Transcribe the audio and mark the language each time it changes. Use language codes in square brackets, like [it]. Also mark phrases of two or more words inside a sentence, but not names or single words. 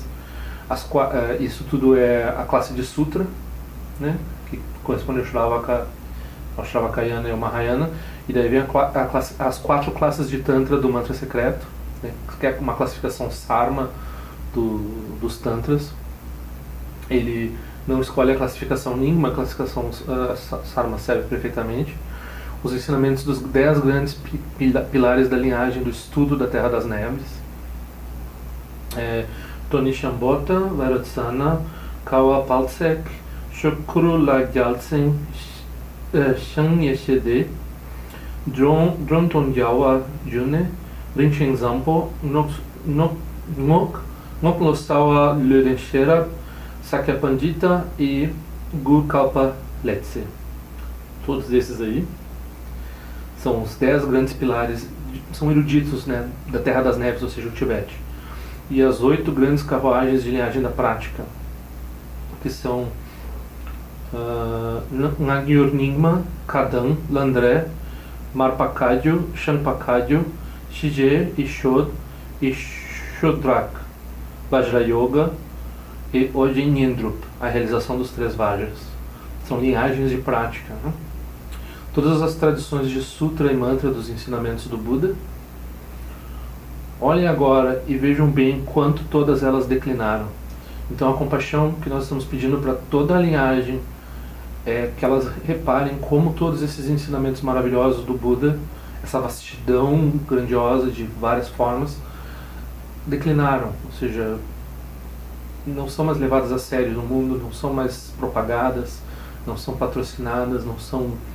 [pt] Isso tudo é a classe de Sutra, né, que corresponde ao Shravakayana e ao Mahayana, e daí vem as 4 classes de Tantra do Mantra Secreto, né, que é uma classificação Sarma dos Tantras. Ele não escolhe a classificação, nenhuma classificação Sarma serve perfeitamente. Os ensinamentos dos 10 grandes pilares da linhagem do estudo da Terra das Neves. Toni Shambhota, Vairotsana, Kawa Palsek, Shokuru Lagyaltsen, Shan Yeshede, Dronton Yawa June, Rinchen Zampo, Ngok Losawa Lurenshera, Sakya Pandita e Gur Kalpa Letse. Todos esses aí são os 10 grandes pilares, são eruditos, né, da Terra das Neves, ou seja, o Tibete. E as 8 grandes carruagens de linhagem da prática, que são Nagyur Nyingma, Kadam, Landré, Marpakadyo, Shanpakadyo, Shije, Ishod e Shodrak, Vajra Yoga e Ojin Nindrup, a realização dos 3 Vajras. São linhagens de prática, né? Todas as tradições de Sutra e Mantra dos ensinamentos do Buda. Olhem agora e vejam bem quanto todas elas declinaram. Então a compaixão que nós estamos pedindo para toda a linhagem é que elas reparem como todos esses ensinamentos maravilhosos do Buda, essa vastidão grandiosa de várias formas, declinaram, ou seja, não são mais levadas a sério no mundo, não são mais propagadas, não são patrocinadas, não são...